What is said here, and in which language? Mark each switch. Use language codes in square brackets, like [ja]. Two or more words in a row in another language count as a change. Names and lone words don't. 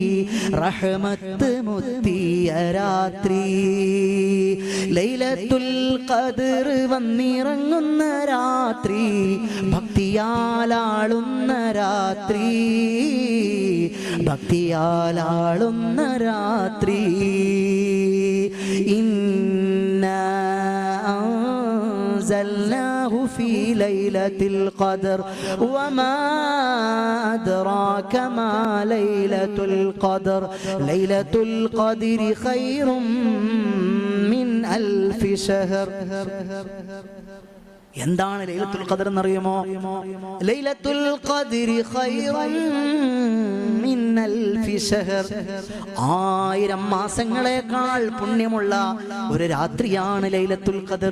[ml] റഹ്മത്ത് മുത്തിയ രാത്രി, ലൈലത്തുൽ ഖദ്ർ വന്നിറങ്ങുന്ന രാത്രി, ഭക്തിയാലാളുന്ന രാത്ി, ഭക്തിയാലാളുന്ന രാത്രി. [ar] ഇന്നാ أنزلناه في ليلة القدر وما أدراك ما ليلة القدر ليلة القدر خير من ألف شهر. [ml] എന്താണ് ലൈലത്തുൽ ഖദർ എന്നറിയുമോ? [ar] ليلة القدر خير من ألف شهر, [ml] 1000 മാസങ്ങളെക്കാൾ പുണ്യമുള്ള ഒരു രാത്രിയാണ് ലൈലത്തുൽ ഖദർ.